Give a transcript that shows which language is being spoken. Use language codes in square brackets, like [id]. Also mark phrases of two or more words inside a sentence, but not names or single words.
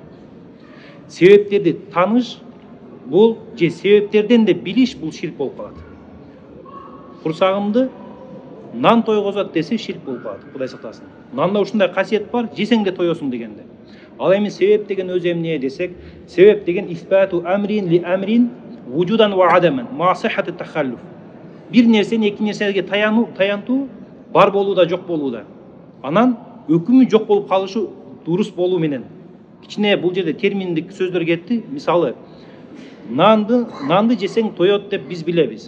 [ky] Себептерди таныш бул же себептерден де билиш бул ширк болуп калат. Курсагымды нан тойгозот десе ширк болуп калат. Кудай сактасын. Нанда ушундай касиет бар, жесең де тоесуң дегенде. Ал эми себеп деген [ar] өз эмне десек, себеп деген إثبات أمر لأمر وجودا وعدما مع صحة التخلف. [ky] Бир нерсени эки нерсеге таянтуу бар болууда, жок болууда. Анан өкүмү жок болуп калышы дурус болуу менен. Кичине бул жерде терминдик сөздөр кетти. Мисалы, нанды жесең тоет деп биз билебиз.